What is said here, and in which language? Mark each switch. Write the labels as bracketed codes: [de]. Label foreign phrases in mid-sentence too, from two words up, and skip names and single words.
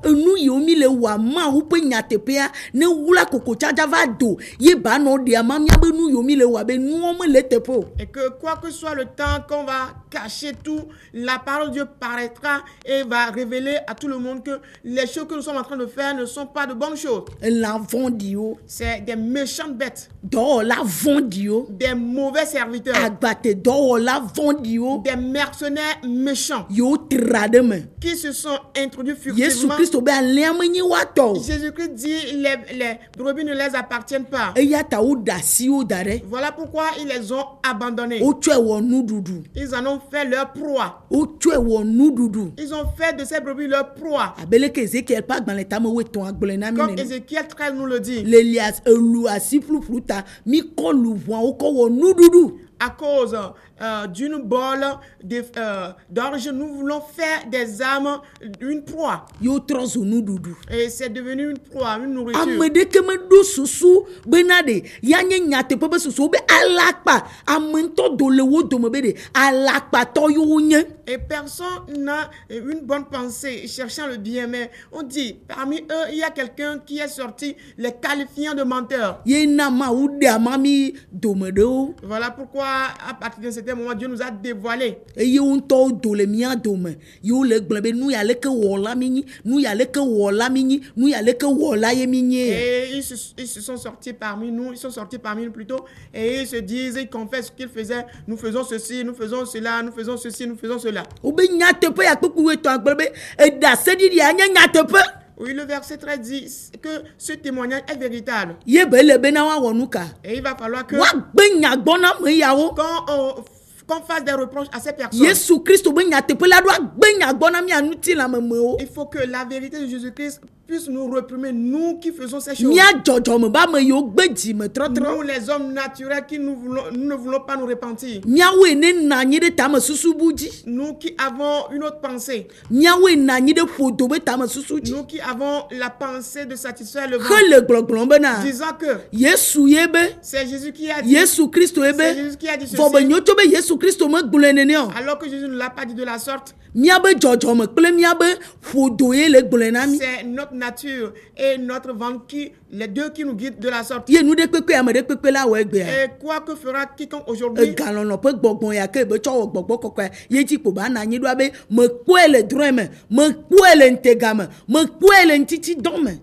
[ee] Enu yiwo mi le wɔa Mawu ƒe nyateƒea ne wula kokotsadza va do ye ba nɔ ɖea ma mía be nu yiwo mi le wɔa be nuwo me le teƒe o. [fr] et que quoi que soit le temps qu'on va cacher tout, la parole de Dieu paraîtra et va révéler à tout le monde que les choses que nous sommes en train de faire ne sont pas de bonnes choses. [ee] Elã vɔ̃ɖiwo, [fr] C'est des méchantes bêtes, [ee] dɔwɔla vɔ̃ɖiwo, [fr] des mauvais serviteurs, [ee] agbatedɔwɔla vɔ̃ɖiwo [fr] des mercenaires méchants [ee] yiwo tra ɖe me. [fr] qui se sont introduits [ee] Yesu [fr] furtivement. [ee] Kristo be alẽa menye woatɔ o. [fr] Jésus-Christ dit les brebis ne les appartiennent pas. [ee] Eya ta woɖe asiwo da ɖe. [fr] Voilà pourquoi ils les ont abandonnés. [ee] Wotsɔe wɔ nuɖuɖu. [fr] Ils en ont fait leur proie. [ee] Wotsɔe wɔ nuɖuɖu. [fr] Ils ont fait de ces brebis leur proie. [ee] Abe leke Ezekiel ƒe agbalẽ tame woetɔ̃ agblɔe na mi [fr] Comme [ee] nene. [fr] Ézéchiel 13 nous le dit. [ee] Le lia elu asi ƒuƒlu ta mi kɔ luʋuawo kɔ wɔ nuɖuɖu. [fr] À cause d'une bolle d'orge, nous voulons faire des âmes une proie. [ee] Yewo trɔ zu nuɖuɖu. [fr] Et c'est devenu une proie, une nourriture. [ee] Ame ɖeke meɖo susu bena ɖe ya nye nyateƒe be susu be alakpa ame ŋutɔ do le wo dome be ɖe alakpatɔ yewo nye. [fr] Et personne n'a une bonne pensée cherchant le bien, mais on dit, parmi eux, il y a quelqu'un qui est sorti les qualifiant de menteurs. [ee] Ye na Mawu ɖe ama mi dome ɖewo. [fr] Voilà pourquoi, à partir d'un certain moment, Dieu nous a dévoilé. [ee] Eye wo ŋutɔwo do le mía dome. Yewo le gblɔ be nu ya leke wɔla mi nyi, nu ya leke wɔla mi nyi, nu ya leke wɔla ye mi nye. [fr] Et ils se sont sortis parmi nous, plutôt, et ils se disent, ils confessent ce qu'ils faisaient. Nous faisons ceci, nous faisons cela, nous faisons ceci, nous faisons cela. [ee] Wobe nyateƒe ya kpekpe etɔ̃ agblɔ be eɖa seɖiɖia nye nyateƒe. [fr] Oui, le verset 13 dit que ce témoignage est véritable. [ee] Ye be le bena woawɔ nu ka. [fr] Et il va falloir que [ee] Woagbe nya gbɔ na ame yawo. [fr] qu'on fasse des reproches à ces personnes. [ee] Yesu Kristo be nyateƒe la ɖo agbe nya gbɔ na mia ŋutilamemewo. [fr] Il faut que la vérité de Jésus-Christ puisse nous réprimer, nous qui faisons ces choses. [ee] Mia dzɔdzɔme ba ame yiwo gbe dzime trɔtrɔ. [fr] Nous, les hommes naturels, nous ne voulons pas nous repentir. [ee] Miawoe ne na anyi ɖe tame susu bu dzi. [fr] Nous qui avons une autre pensée. [ee] Miawoe na anyi ɖe ƒodo be tame susu dzi. [fr] Nous qui avons la pensée de satisfaire le ventre. [ee] Hele gblɔgblɔm bena. [fr] Disant que [ee] Yesu ye be. [fr] c'est Jésus qui a dit. [ee] Yesu Kristo ye [fr] C'est [ee] be. [fr] Jésus qui a dit ceci. [ee] Vɔ be nyo tso be Yesu Kristo me gblɔe nene o. [fr] Alors que Jésus ne l'a pas dit de la sorte. [ee] Miabe dzɔdzɔme kple miabe ƒodo ye le gblɔe na mi. [fr] C'est notre nature et notre ventre les deux qui nous guident de la sorte. [ee] Ye nu ɖe kpekpe ame ɖe kpekpe la wɔ egbea. [fr] Et quoi que fera quiconque aujourd'hui, [ee] Egalɔlɔ ƒe gbɔgbɔ ya ke be tsɔ wɔ gbɔgbɔ kɔkɔe ye dzi kpo ba na anyi ɖoa be mekpɔe le drɔ̃e me, mekpɔe le ntega me, mekpɔe le ŋtitidɔ me.